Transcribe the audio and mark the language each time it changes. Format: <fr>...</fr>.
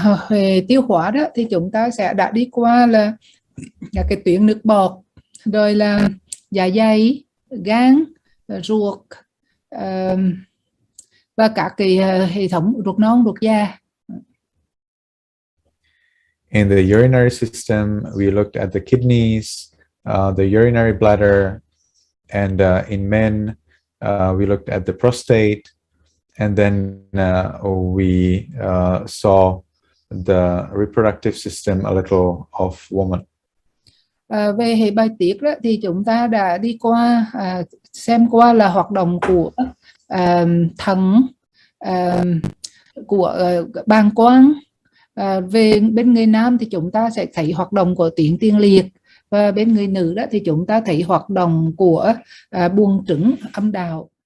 <vi>Về tiêu hóa đó thì chúng ta sẽ đã đi qua là cái tuyến nước bọt, rồi là dạ dày, gan, ruột, và các cái hệ thống ruột non, ruột già.</vi> <en>In the urinary system, we looked at the kidneys, the urinary bladder, and in men, we looked at the prostate, and then we saw the reproductive system a little of woman.</en> <vi>Về hệ bài tiết đó, thì chúng ta đã đi qua xem qua là hoạt động của thận, của bàng quang. Về bên người nam thì chúng ta sẽ thấy hoạt động của tuyến tiền liệt, và bên người nữ đó thì chúng ta thấy hoạt động của buồng trứng, âm đạo.</vi>